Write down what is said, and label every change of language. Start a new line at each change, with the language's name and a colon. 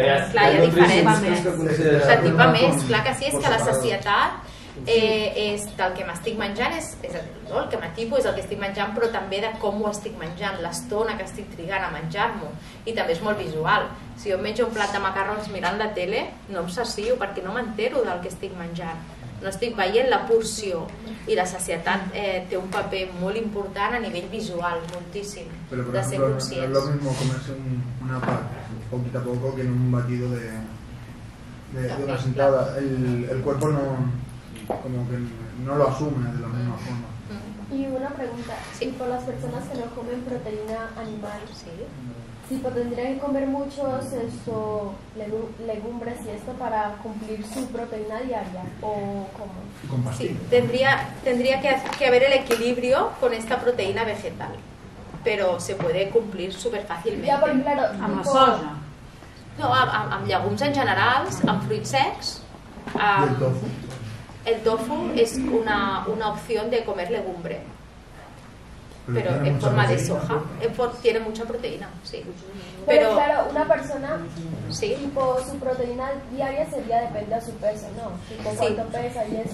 Catalan: Clar, hi ha diferències. S'atipa més, clar que sí, és que la sacietat és del que m'estic menjant, el que m'atipo és el que estic menjant, però també de com ho estic menjant, l'estona que estic trigant a menjar-m'ho, i també és molt visual. Si jo menjo un plat de macarrons mirant la tele, no em sacio perquè no m'entero del que estic menjant, no estic veient la porció, i la sacietat té un paper molt important a nivell visual, moltíssim, de ser conscients.
Spanish: Es lo mismo comerse una pata poquito a poco que en un batido de una sentada. El cuerpo como que no lo asume de la misma forma. Y una pregunta, sí. Y por las personas que no comen proteína animal, sí, pues tendrían que comer muchos legumbres y esto para cumplir su proteína diaria, o cómo? Sí, tendría que haber el equilibrio con esta proteína vegetal, pero se puede cumplir súper fàcilment.
Catalan: Ja, però claro, amb la soja? No, amb llegums en general, amb fruits secs.
Spanish: ¿Y el tofu? El tofu es una opción de comer legumbre, pero en forma de soja. Tiene mucha proteína, sí. Pero claro, una persona, sí, tipo, su proteína diaria sería depende de su peso, ¿no? Tipo, ¿cuánto pesa y eso?